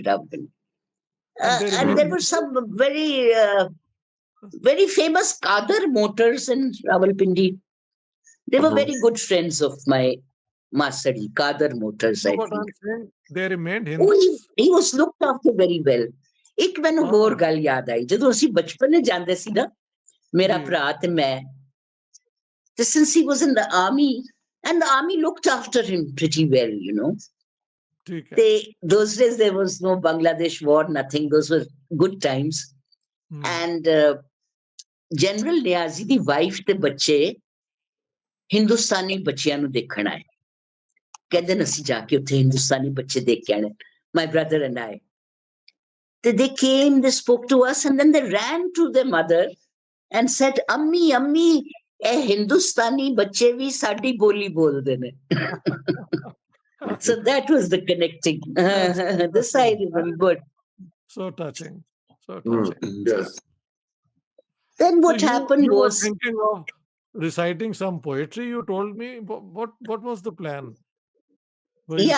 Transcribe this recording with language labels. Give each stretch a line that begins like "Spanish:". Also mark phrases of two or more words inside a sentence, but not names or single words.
English: And they And remain there were some very famous Kadar motors in Rawalpindi. They were very good friends of my Masari, Kadar motors, So I what think. I'm saying, they remained Oh, Hindus? he was looked after very well.
Punjabi: ਇੱਕ ਮੈਨੂੰ ਹੋਰ ਗੱਲ ਯਾਦ ਆਈ ਜਦੋਂ ਅਸੀਂ ਬਚਪਨ ਵਿੱਚ ਜਾਂਦੇ ਸੀ ਨਾ ਮੇਰਾ ਭਰਾ ਤੇ ਮੈਂ ਤੇ
English: since he was in the army and the army looked after him pretty well,
Hindi: ठीक है.
English: Those days there was no Bangladesh war, nothing. Those were good times. And General Niazi
Punjabi: ਦੀ ਵਾਈਫ ਤੇ ਬੱਚੇ ਹਿੰਦੁਸਤਾਨੀ ਬੱਚਿਆਂ ਨੂੰ ਦੇਖਣ ਆਏ ਕਹਿੰਦੇ ਨੇ ਅਸੀਂ ਜਾ ਕੇ ਉੱਥੇ ਹਿੰਦੁਸਤਾਨੀ ਬੱਚੇ ਦੇਖ ਕੇ ਆਣੇ
English: my brother and I they came, they spoke to us and then they ran to their mother and said
Punjabi: ਅੰਮੀ ਇਹ ਹਿੰਦੁਸਤਾਨੀ ਬੱਚੇ ਵੀ ਸਾਡੀ ਬੋਲੀ ਬੋਲਦੇ ਨੇ
English: so that was the connecting this I remember So touching. Yes. Then what so happened you were was thinking of reciting some poetry, you told me. What was the plan? Were you